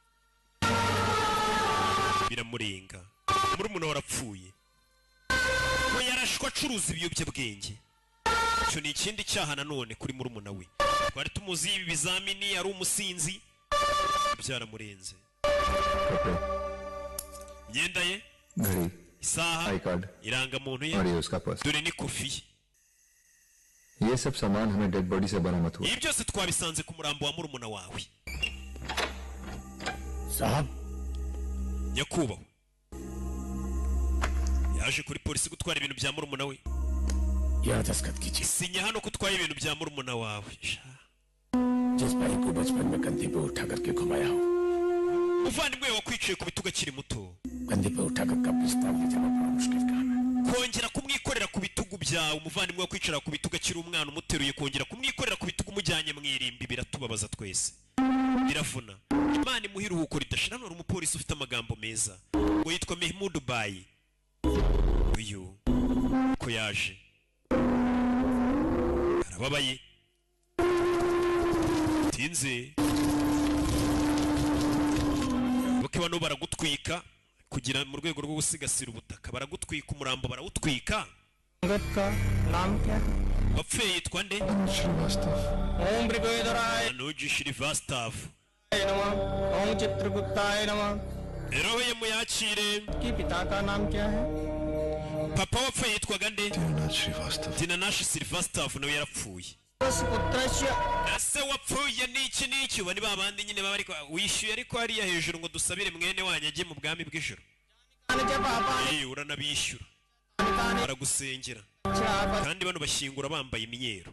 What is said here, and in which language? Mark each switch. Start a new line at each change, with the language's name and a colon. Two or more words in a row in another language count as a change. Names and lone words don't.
Kinyarwanda: biramurenga murumuna warapfuye we yarashwa acuruza ibiyobyabwenge icyo ni ikindi cyaha nanone kuri murumuna we twari tumuzi ibi bizamini ari umusinzi byaramurenze imyenda ye
Hindi: घड़ी
Kinyarwanda: isaha
English: I card
Kinyarwanda: irangamuntu ye
Hindi: और ये उसका पर्स
Kinyarwanda: dore ni kofi ye
Hindi: ये सब सामान हमें
English: dead body
Hindi: से बरामद हुआ
Kinyarwanda: ibi byose twabisanze ku murambo wa murumuna wawe
Hindi: साहब
Kinyarwanda: nyakubahwa yaje kuri polisi gutwara ibintu bya murumuna we
Hindi: यह दस्तखत कीजिए
Kinyarwanda: sinya hano ko utwaye ibintu bya murumuna wawe
Hindi: जिस भाई को बचपन में कंधे पे उठा करके घुमाया हो
Kinyarwanda: uvandimwe wakwiciye ku bitugu akiri muto
Hindi: कंधे पे उठा कर कब्रिस्तान ले जाना बड़ा मुश्किल काम है
Kinyarwanda: kongera kumwikorera ku bitugu byawe umuvandimwe wakwicara ku bitugu akiri umwana umuteruye kongera kumwikorera ku bitugu umujyanye mu irimbi biratubabaza twese biravuna imana imuha iruhuko ridashira none umupolisi ufite amagambo meza ngo yitwa Mehmoud Bayi uyu ko yaje arababaye tinze boke bano baragutwika kugira mu rwego rwo gusigasira ubutaka baragutwika umurambo barawutwika
Hindi: संगत का नाम क्या है?
Kinyarwanda: wapfuye yitwa nde
Sanskrit: ओम भृगुधराय Anuji Shrivastav नमः ओम चित्रगुप्ताय नमः
Kinyarwanda: roho ye muyakire
Hindi: कि पिता का नाम क्या है
Kinyarwanda: papa wapfuye yitwaga nde? Dinanashi Sylvester nawe yarapfuye. Ese wapfuye n'iki bani babandi nyine baba ariko wishyuye ariko hariya hejuru ngo dusabire mwene wanyu ajye mu bwami bw'ijuru. Uranabishyura baragusengera kandi bano bashyingura bambaye imyeru.